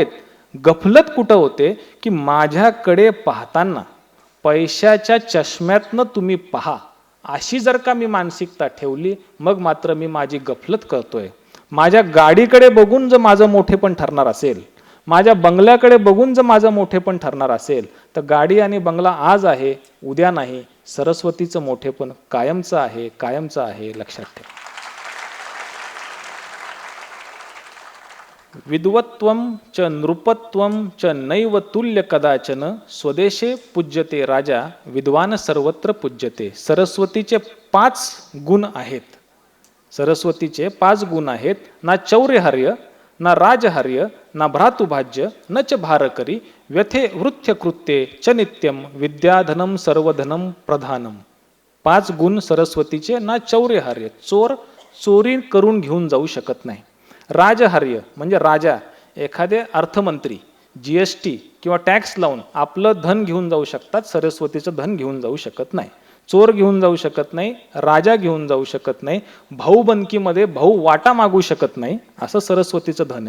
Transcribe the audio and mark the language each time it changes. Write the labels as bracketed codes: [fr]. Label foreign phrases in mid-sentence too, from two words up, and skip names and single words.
[mr] गफलत कुठं होते की माझ्याकडे पाहताना पैशाच्या चष्म्यातनं तुम्ही पहा, अशी जर का मी मानसिकता ठेवली, मग मात्र मी माझी गफलत करतोय. माझ्या गाडीकडे बघून जर माझं मोठेपण ठरणार असेल, माझ्या बंगल्याकडे बघून जर माझं मोठेपण ठरणार असेल, तर गाडी आणि बंगला आज आहे, उद्या नाही. सरस्वतीचं मोठेपण कायमचं आहे, कायमचं आहे, लक्षात ठेवा. [sa] विद्वत्वं च नृपत्वं च नैव तुल्य कदाचन स्वदेशे पूज्यते राजा विद्वान सर्वत्र पूज्यते. [mr] सरस्वतीचे 5 गुण आहेत. सरस्वतीचे 5 गुण आहेत. [sa] ना चौर्यहार्य, ना राजहार्य, ना भ्रातुभाज्य, न च भारकरी, व्यथे वृथ्य कृत्ये च नित्यम विद्याधनम सर्वधनम प्रधानम. [mr] 5 गुण सरस्वतीचे. [sa] ना चौर्यहार्य, [mr] चोर चोरी करून घेऊन जाऊ शकत नाही. राजहार्य म्हणजे राजा, एखादे अर्थमंत्री GST किंवा टॅक्स लावून आपलं धन घेऊन जाऊ शकतात, सरस्वतीचं धन घेऊन जाऊ शकत नाही. चोर घेऊन जाऊ शकत नाही, राजा घेऊन जाऊ शकत नाही, भाऊबंदकीमध्ये भाऊ वाटा मागू शकत नाही, असं सरस्वतीचं धन आहे.